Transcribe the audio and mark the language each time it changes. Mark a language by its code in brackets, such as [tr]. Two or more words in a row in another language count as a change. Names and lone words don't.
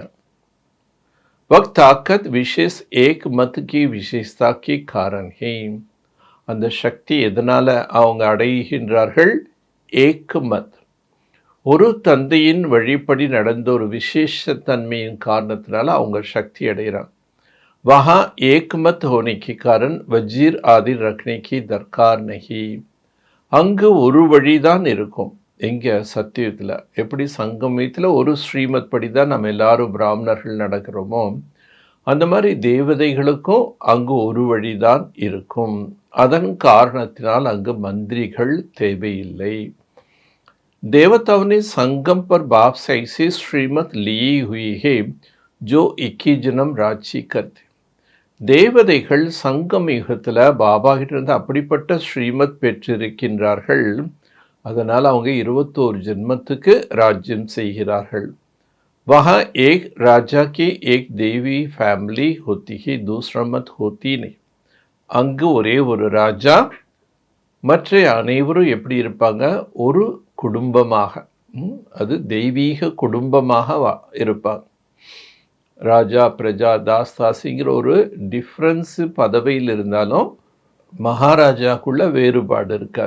[hi] वक्त ताकत विशेष एक मत की विशेषता की कारण है. [ta] அந்த சக்தி எதனால் அவங்க அடைகின்றார்கள்? [hi] एक मत, [ta] ஒரு தந்தையின் வழிப்படி நடந்த ஒரு விசேஷ தன்மையின் காரணத்தினால அவங்க சக்தி அடைகிறாங்க. [hi] वहाँ एक मत होने के कारण वजीर आदि रखने की दरकार नहीं. [ta] அங்கு ஒரு வழிதான் இருக்கும். எங்கே? சத்தியத்தில். எப்படி சங்கமத்தில் ஒரு ஸ்ரீமத் படி தான் நம்ம எல்லாரும் பிராமணர்கள் நடக்கிறோமோ, அந்த மாதிரி தேவதைகளுக்கும் அங்கு ஒரு வழிதான் இருக்கும். அதன் காரணத்தினால் அங்கு மந்திரிகள் தேவையில்லை. [hi] देवताओं ने संगम पर बाप से ऐसी श्रीमत ली हुई है जो 21 जन्म राज्य करते. [ta] தேவதைகள் சங்கம் யுகத்தில் பாபா கிட்ட அப்படிப்பட்ட ஸ்ரீமத் பெற்றிருக்கின்றார்கள். அதனால் அவங்க 21 ஜென்மத்துக்கு ராஜ்யம் செய்கிறார்கள். [hi] वहाँ एक राजा की एक देवी फैमिली होती है, दूसरा मत होती नहीं. [ta] அங்கு ஒரே ஒரு ராஜா, மற்ற அனைவரும் எப்படி இருப்பாங்க? ஒரு குடும்பமாக, அது தெய்வீக குடும்பமாக இருப்பாங்க. ராஜா, பிரஜா, தாஸ், தாசிங்கிற ஒரு டிஃப்ரென்ஸு பதவியில் இருந்தாலும் மகாராஜாக்குள்ள வேறுபாடு இருக்காது.